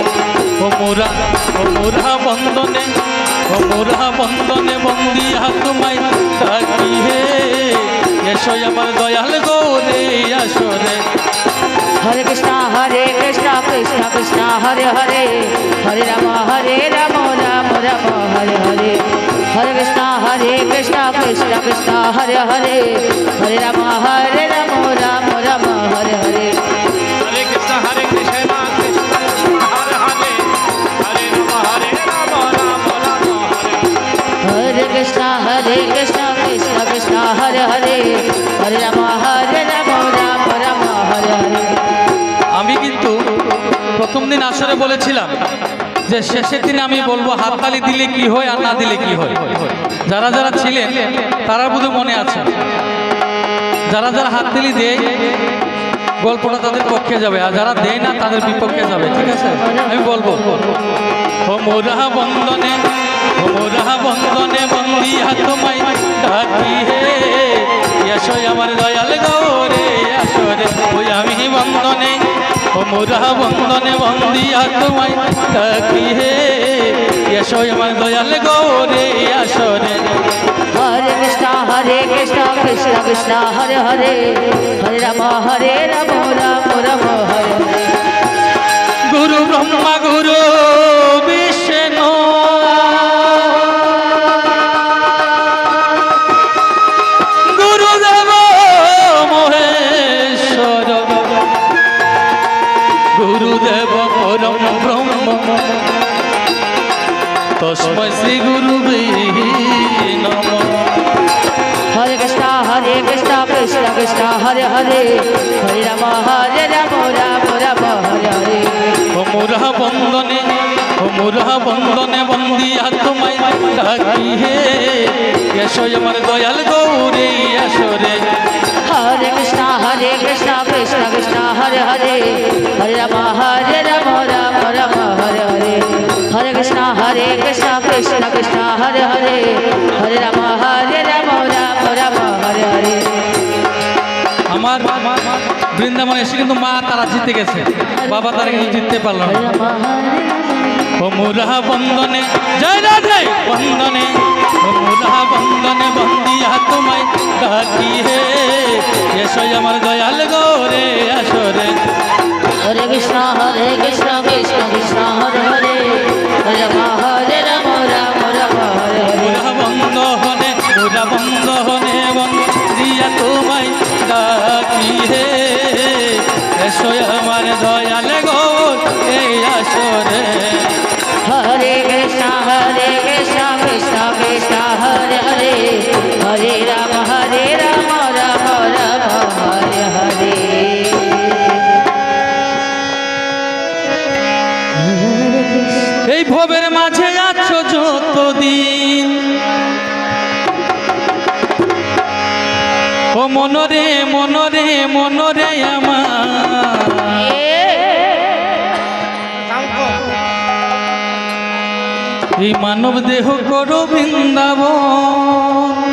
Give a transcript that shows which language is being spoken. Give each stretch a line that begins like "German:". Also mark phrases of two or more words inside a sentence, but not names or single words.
Bangla: ও মোরা বন্দনে বন্দিয়া তোমায় ডাকি হে এসো আমার দয়াল গৌরী আসরে। Hare Krishna Krishna Krishna Hare Hare Hare Rama Rama Rama Hare Hare Hare Krishna Krishna Krishna Hare Hare Hare Rama Rama Rama Hare Hare Hare Krishna Krishna Hare Hare Hare Rama Rama Rama Hare Krishna Krishna Krishna Hare Hare Hare Rama Rama Rama Hare Hare। আমি কিন্তু প্রথম দিন আসরে বলেছিলাম যে শেষের দিনে আমি বলবো হাততালি দিলে কি হয় আর না দিলে কি হয়। যারা যারা ছিলেন তারা বোধহয় মনে আছে, যারা যারা হাততালি দেয় গল্পটা তাদের পক্ষে যাবে, আর যারা দেয় না তাদের বিপক্ষে যাবে। ঠিক আছে, আমি বলবো ও মোরা বন্দনে বন্দিয়া তোমায় ডাকি হে এসো আমার দয়াল গৌরী আসরে। ওই আমি বন্দনে মোরা বন্দিয়া তোমায় ডাকি হে এসো আমার দয়াল গৌরী আসরে। Hare Krishna Krishna Krishna Hare Hare Hare Rama Rama Rama Hare Hare
Sanskrit: গুরু ব্রহ্মা গুরু বিষ্ণু গুরুদেব মহেশ্বর গুরুদেব পরম ব্রহ্ম তস্মৈ শ্রী গুরুবে নমঃ।
Bangla: Hare Krishna Krishna Krishna Hare Hare Hare Rama Rama Rama Hare Hare ও মোরা বন্দনে বন্দিয়া তোমায় ডাকি হে এসো আমার দয়াল গৌরী আসরে। Hare Krishna Krishna Krishna Hare Hare Hare Rama Rama Hare Hare Hare Krishna Krishna Hare Hare Hare Rama Rama Hare Hare। আমার বৃন্দাবনে এসে কিন্তু মা তারা জিতে গেছে, বাবা তারা কিন্তু জিততে পারল না। ও মোরা বন্দনে জয় রাধে বন্দনে মোরা বন্দনে বন্দিয়া তোমায় ডাকি হে এসো আমার দয়াল গৌরী আসরে। Hare Krishna Krishna Krishna Hare Hare Hare Rama Rama Hare Hare মোরা বন্দনে বন্দিয়া তোমায় ডাকি হে এসো আমার দয়াল গৌরী আসরে। Hare Krishna Krishna Krishna Hare Hare Hare Rama Rama Rama Hare Hare এই ভবের মাঝে আছো যতদিন ও মনরে আমার এই মানব দেহ করো বৃন্দাবন।